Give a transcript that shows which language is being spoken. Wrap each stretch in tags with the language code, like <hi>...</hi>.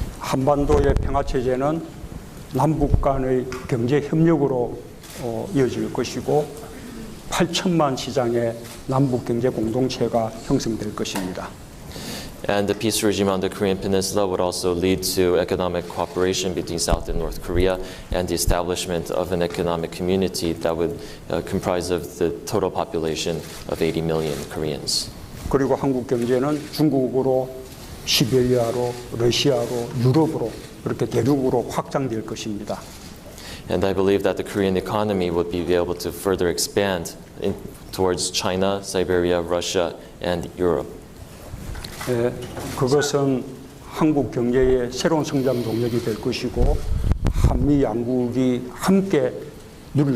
<ko>한반도의 평화 체제는 남북 간의 경제 협력으로 이어질 것이고 8천만 시장의 남북 경제 공동체가 형성될 것입니다.</ko> <en>And the peace regime on the Korean Peninsula would also lead to economic cooperation between South and North Korea and the establishment of an economic community that would comprise of the total population of 80 million Koreans.</en> <ko>그리고 한국 경제는 중국으로, 시베리아로, 러시아로, 유럽으로 그렇게 대륙으로 확장될 것입니다.</ko> <en>And I believe that the Korean economy would be able to further expand towards China, Siberia, Russia, and Europe.</en> <ko>그것은 한국 경제의 새로운 성장 동력이 될 것이고 한미 양국이 함께 누릴</ko>